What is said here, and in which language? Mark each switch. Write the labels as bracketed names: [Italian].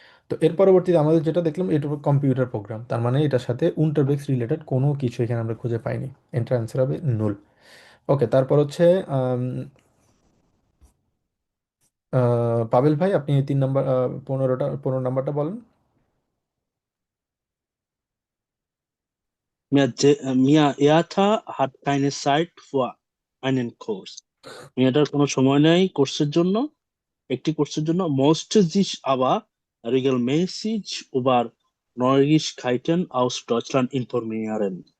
[Bangla] তো এর পরবর্তীতে আমাদের যেটা দেখলাম, এটা কম্পিউটার প্রোগ্রাম, তার মানে এটার সাথে উন্টারব্রেক্স রিলেটেড কোনো কিছু এখানে আমরা খুঁজে পাইনি। এটার অ্যান্সার হবে নুল। ওকে, তারপর হচ্ছে আম, পাবেল ভাই, আপনি 3 নাম্বার 15 নাম্বারটা বলেন। [German] Mia hat keine Zeit für einen Kurs. [Bangla] মেয়েটার কোনো সময় নেই একটি কোর্সের জন্য. [German] Musste sich aber regelmäßig über Neuigkeiten aus Deutschland informieren.